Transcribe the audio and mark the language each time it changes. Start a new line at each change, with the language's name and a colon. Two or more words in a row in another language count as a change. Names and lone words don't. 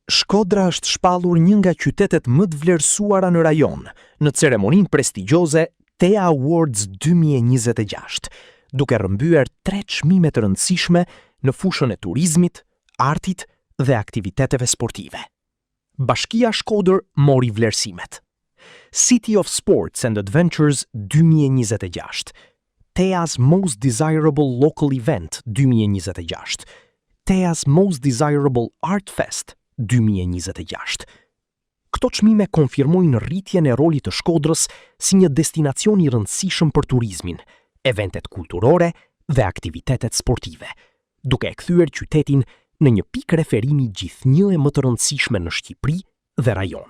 Albanian: Shkodra është shpallur një nga qytetet më të vlerësuara në rajon, në ceremoninë prestigjioze TEA Awards 2026, duke rrëmbyer 3 çmime të rëndësishme në fushën e turizmit, artit dhe aktiviteteve sportive. Bashkia Shkodër mori vlerësimet. City of Sports and Adventures 2026, TEA's Most Desirable Local Event 2026, TEA's Most Desirable Art Fest 2026. Këto çmime konfirmojnë rritjen e rolit të Shkodrës si një destinacion i rëndësishëm për turizmin, eventet kulturore dhe aktivitetet sportive, duke e kthyer qytetin në një pikë referimi gjithnjë e më të rëndësishme në Shqipëri dhe rajon.